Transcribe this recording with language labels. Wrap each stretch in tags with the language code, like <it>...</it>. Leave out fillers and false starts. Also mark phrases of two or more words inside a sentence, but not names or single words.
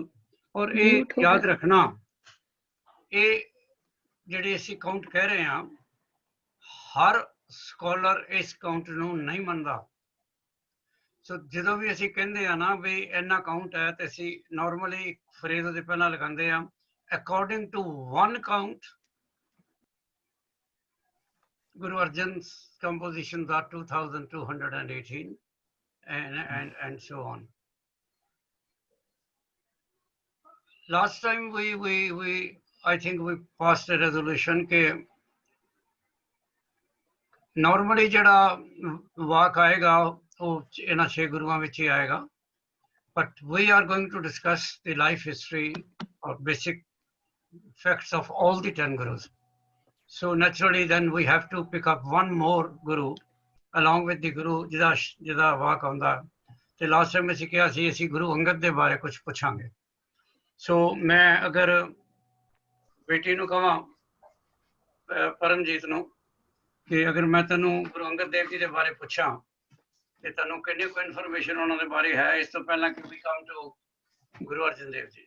<pa>ਔਰ ਇਹ ਯਾਦ ਰੱਖਣਾ, ਇਹ ਜਿਹੜੇ ਅਸੀਂ ਕਾਊਂਟ ਕਹਿ ਰਹੇ ਹਾਂ ਹਰ ਸਕਾਲਰ ਇਸ ਕਾਊਂਟ ਨੂੰ ਨਹੀਂ ਮੰਨਦਾ। ਸੋ ਜਦੋਂ ਵੀ ਅਸੀਂ ਕਹਿੰਦੇ ਆ ਨਾ ਵੀ ਇੰਨਾ ਕਾਊਂਟ ਹੈ ਤੇ ਅਸੀਂ</pa> <en>normally phrase</en> <pa>ਉਹਦੇ ਪਹਿਲਾਂ ਲਗਾਉਂਦੇ ਆ</pa> <en>according to one count Guru Arjan's compositions are 2218 and so on. Last time I think we passed a resolution</en> <pa>ਕੇ ਨਾਰਮਲੀ ਜਾਦਾ ਵਾਕ ਆਏਗਾ ਓਹ ਇਨਾ 6 ਗੁਰੂਆਂ ਵਿਚ ਹੀ ਆਏਗਾ,</pa> <en>but we are going to discuss the life history or basic facts of all the 10 gurus. So naturally then we have to pick up one more guru along with the guru</en> <pa>ਜਿਹਦਾ ਵਾਕ ਆਉਂਦਾ। ਤੇ</pa> <en>last time</en> <pa>ਅਸੀਂ ਕਿਹਾ ਸੀ ਅਸੀਂ ਗੁਰੂ ਅੰਗਦ ਦੇ ਬਾਰੇ ਕੁਝ ਪੁੱਛਾਂਗੇ। ਸੋ ਮੈਂ ਅਗਰ ਬੇਟੀ ਨੂੰ ਕਹਾਂ ਪਰਮਜੀਤ ਨੂੰ ਕਿ ਅਗਰ ਮੈਂ ਤੈਨੂੰ ਗੁਰੂ ਅੰਗਦ ਦੇਵ ਜੀ ਦੇ ਬਾਰੇ ਪੁੱਛਾਂ ਤੇ ਤੈਨੂੰ ਕਿੰਨੀ ਕੁ ਇਨਫੋਰਮੇਸ਼ਨ ਉਹਨਾਂ ਦੇ ਬਾਰੇ ਹੈ ਇਸ ਤੋਂ ਪਹਿਲਾਂ ਕਿ</pa> <en>we come to</en> <pa>ਗੁਰੂ ਅਰਜਨ ਦੇਵ ਜੀ?</pa>